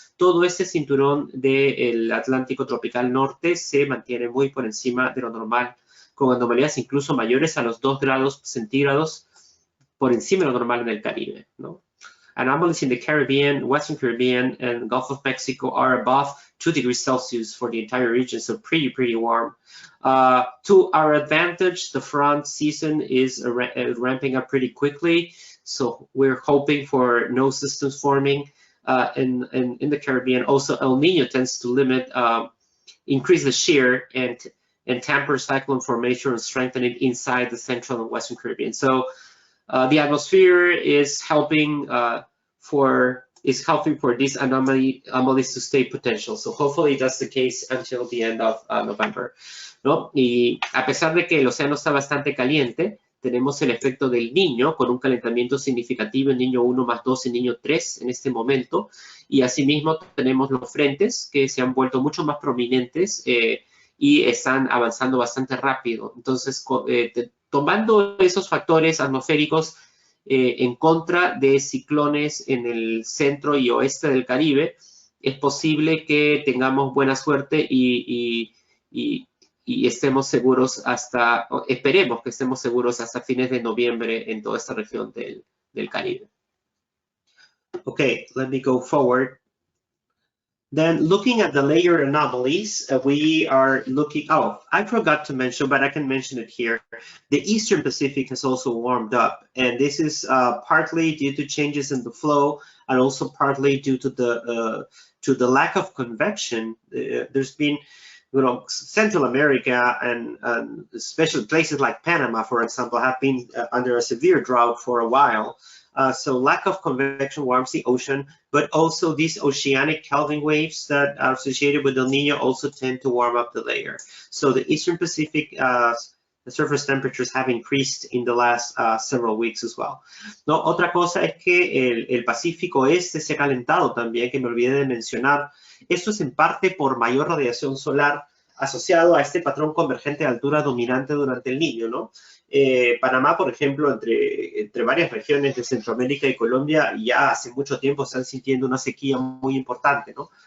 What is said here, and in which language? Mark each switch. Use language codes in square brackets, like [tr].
[es] Todo este cinturón del Atlántico tropical norte se mantiene muy por encima de lo normal, con anomalías incluso mayores a los 2 grados centígrados por encima de lo normal en el Caribe, ¿no? [en] Anomalies in the Caribbean, Western Caribbean, and Gulf of Mexico are above 2 degrees Celsius for the entire region, so pretty warm. To our advantage, the front season is ramping up pretty quickly, so we're hoping for no systems forming in the Caribbean. Also, El Nino tends to increase the shear and temper cyclone formation and strengthen it inside the central and western Caribbean. So the atmosphere is helping for these anomalies to stay potential. So hopefully that's the case until the end of November, [es] ¿no? Y a pesar de que el océano está bastante caliente, tenemos el efecto del Niño con un calentamiento significativo en Niño 1 más 2 y Niño 3 en este momento. Y asimismo tenemos los frentes que se han vuelto mucho más prominentes y están avanzando bastante rápido. Entonces, tomando esos factores atmosféricos en contra de ciclones en el centro y oeste del Caribe, es posible que tengamos buena suerte y estemos seguros esperemos que estemos seguros hasta fines de noviembre en toda esta región del Caribe. [en] Okay, let me go forward. Then looking at the layer anomalies, we are looking, I forgot to mention, but I can mention it here. The Eastern Pacific has also warmed up, and this is partly due to changes in the flow and also partly due to the lack of convection. There's been, Central America and especially places like Panama, for example, have been under a severe drought for a while. So lack of convection warms the ocean, but also these oceanic Kelvin waves that are associated with El Nino also tend to warm up the layer. So the Eastern Pacific the surface temperatures have increased in the last several weeks as well. [es] No, otra cosa es que el Pacífico Este se ha calentado también, que me olvidé de mencionar. Esto es en parte por mayor radiación solar asociado a este patrón convergente de altura dominante durante el Niño, ¿no? Panamá, por ejemplo, entre varias regiones de Centroamérica y Colombia, ya hace mucho tiempo están sintiendo una sequía muy importante, ¿no?